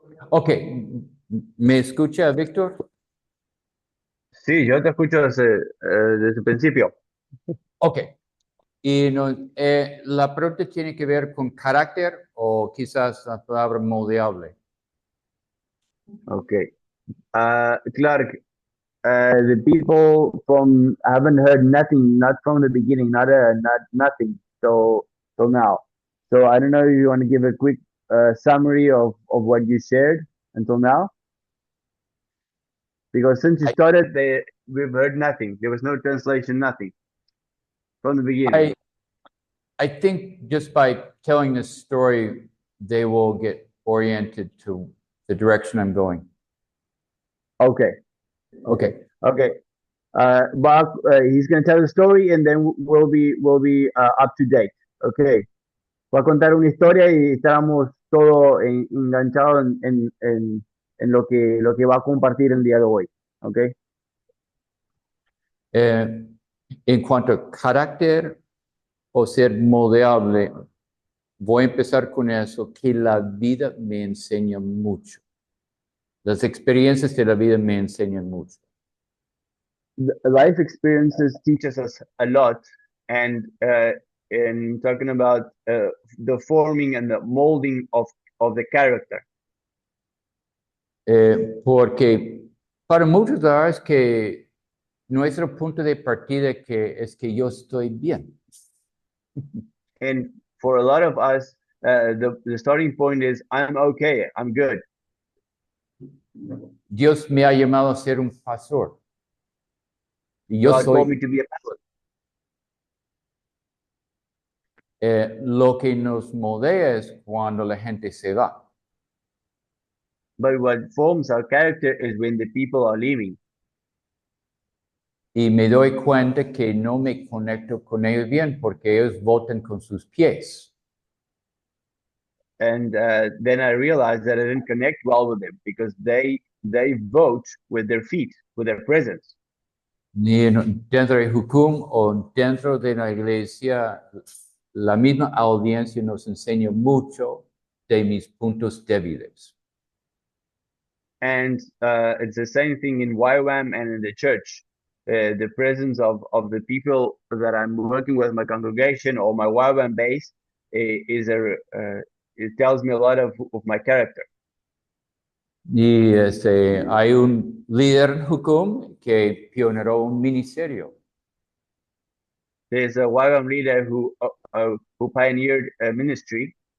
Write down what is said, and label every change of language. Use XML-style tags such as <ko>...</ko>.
<es>Ok, ¿me escucha, Víctor? Sí, yo te escucho desde el principio. Ok, y no, la pregunta tiene que ver con carácter o quizás la palabra moldeable. Ok.</es> <en>Clark, the people from haven't heard nothing, not from the beginning, not nothing. So now. So I don't know if you want to give a quick summary of what you shared until now, because since you I, started, we've heard nothing. There was no translation, nothing from the beginning. I, I think just by telling this story, they will get oriented to the direction I'm going. Okay, okay, Okay. okay. Bob, he's going to tell the story, and then we'll be up to date. Okay.</en> <es>Va a contar una historia y estábamos todos enganchados en lo que va a compartir el día de hoy. ¿Ok? Eh, en cuanto a carácter o ser moldeable, voy a empezar con eso, que la vida me enseña mucho. Las experiencias de la vida me enseñan mucho.</es> <en>Life experiences teaches us a lot, and in talking about the forming and the molding of the character.</en> <es>Porque para muchos la verdad es que nuestro punto de partida que es que yo estoy bien.</es> <en>And for a lot of us, the starting point is I'm okay, I'm good.</en> <es>Dios me ha llamado a ser un pastor. Y yo</es> <en>God called me</en> <es>soy,</es> <en>to be a pastor.</en> <es>lo que nos moldea es cuando la gente se va.</es> <en>But what forms our character is when the people are leaving.</en> <es>Y me doy cuenta que no me conecto con ellos bien porque ellos votan con sus pies.</es> <en>And then I realized that I didn't connect well with them because they vote with their feet, with their presence.</en> <es>Ni dentro de Hukum o dentro de la iglesia, la misma audiencia nos enseña mucho de mis puntos débiles.</es> <en>And it's the same thing in YWAM and in the church. The presence of the people that I'm working with, my congregation or my YWAM base, it tells me a lot of my character.</en> <es>Y hay un líder en Hukum que pioneró un ministerio.</es> <en>There's a YWAM leader who pioneered a ministry.</en>